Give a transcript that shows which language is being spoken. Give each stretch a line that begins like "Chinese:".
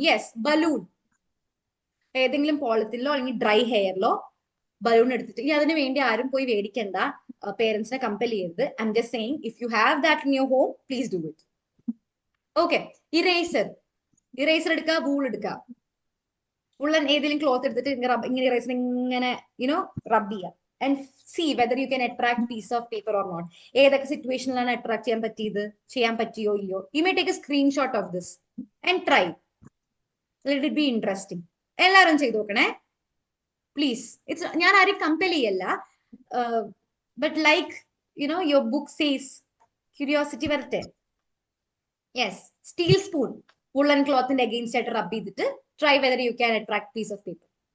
Malayalam: Yes, balloon ഏതെങ്കിലും പോളത്തിലോ അല്ലെങ്കിൽ dry ഹെയറിലോ balloon എടുത്തിട്ട്, അതിന് വേണ്ടി ആരും പോയി മേടിക്കണ്ട, പേരൻസിനെ കമ്പൽ ചെയ്യരുത്.
English: I'm just saying, if you have that in your home, please do it. Okay.
Malayalam: Eraser എടുക്കുക, വൂൾ എടുക്കുക. വൂളൻ ഏതെങ്കിലും ക്ലോത്ത് എടുത്തിട്ട് ഇങ്ങനെ ഇറേസർ ഇങ്ങനെ റബ് ചെയ്യുക.
English: And see whether you can attract piece of paper or not.
Malayalam: ഏതൊക്കെ സിറ്റുവേഷനിലാണ് attract ചെയ്യാൻ പറ്റിയോ ഇല്ലയോ.
English: You may take a screenshot of this and try. Let it be interesting.
Malayalam: എല്ലാവരും ചെയ്ത് നോക്കണേ.
English: Please.
Malayalam: ഞാൻ ആരും കമ്പൽ ചെയ്യല്ല,
English: but like your book says curiosity
Malayalam: വരട്ടെ.
English: yes, steel spoon
Malayalam: woollen ക്ലോത്തിന്റെ against ആയിട്ട് റബ് ചെയ്തിട്ട്
English: Try whether you can attract piece of paper.